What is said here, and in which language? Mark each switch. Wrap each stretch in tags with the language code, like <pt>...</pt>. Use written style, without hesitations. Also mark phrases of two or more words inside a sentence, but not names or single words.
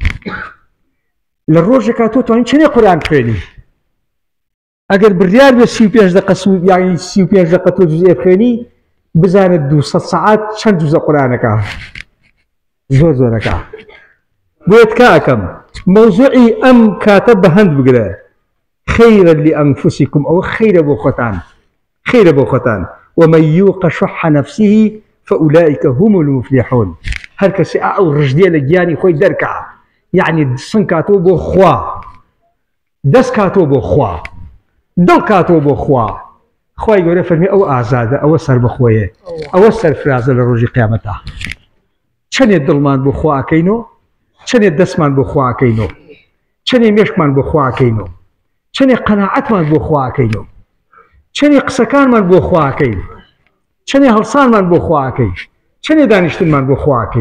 <ckb>لە ڕۆژێکا تۆ توانین چەندێک قورئان خوێنی ئەگەر بڕیار بێ 35 دقە یانی 35 دقە تۆ جوزئێ بخوێنی بزانێت 200 سەعات چەند جوزە قورئانەکە زۆر زۆرەکە. بۆیە تکا ئەکەم مەوزوعی ئەم کاتە بە هەند بگرە</ckb> <ar>خەیرا لئەنفوسیکم</ar> <ckb>ئەوە خەیرە بۆ خۆتان خەیرە بۆ خۆتان.</ckb> <ar>ومن يوق شح نفسه فأولئك هم المفلحون.</ar> <ckb>هەر کەسێ ئەو ڕژدێ لە گیانی خۆی دەرکا یعنی سنگ کاتۆ بۆ خوا دەست کاتۆ بۆ خوا دڵ کاتۆ بۆ خوا. خوای گەورە فەرمی ئەوە ئازادە ئەوە سەربەخۆیە ئەوە سەرفرازە لە ڕۆژی قیامەتە. چەندێک دڵمان بۆ خوا ئەکەینەوە چەندێک دەستمان بۆ خوا ئەکەینەوە چەندێک مێشکمان بۆ خوا ئەکەینەوە چەندێک قەناعەتمان بۆ خوا ئەکەینەوە چەندێک قسەکانمان بۆ خوا ئەکەین چەندێک هەڵسانمان بۆ خوا ئەکەین چەندێک دانیشتنمان بۆ خوا ئەکەین.</ckb>